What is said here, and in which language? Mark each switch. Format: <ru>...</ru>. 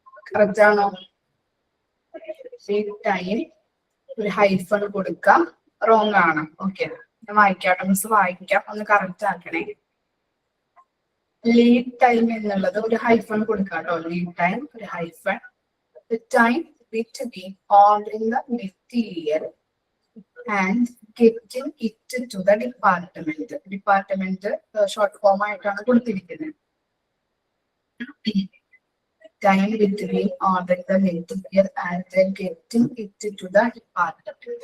<ml>Correct ആണോ? Lead time ഒരു hyphen കൊടുക്കാം, റോങ് ആണ്. ഓക്കെ, ഞാൻ വായിക്കാട്ടെ, മിസ് വായിക്കാം, ഒന്ന് കറക്റ്റ് ആക്കണേ. ലീഡ് ടൈം എന്നുള്ളത് ഒരു ഹൈഫൺ കൊടുക്കാട്ടോ. ലീഡ് ടൈം ഒരു hyphen.</ml> <en>The time between ordering the material and getting it to the department.</en> <ml>Department short form ആയിട്ടാണ് കൊടുത്തിരിക്കുന്നത്.</ml> <en>Time between ordering the material and then getting it to the department.</en>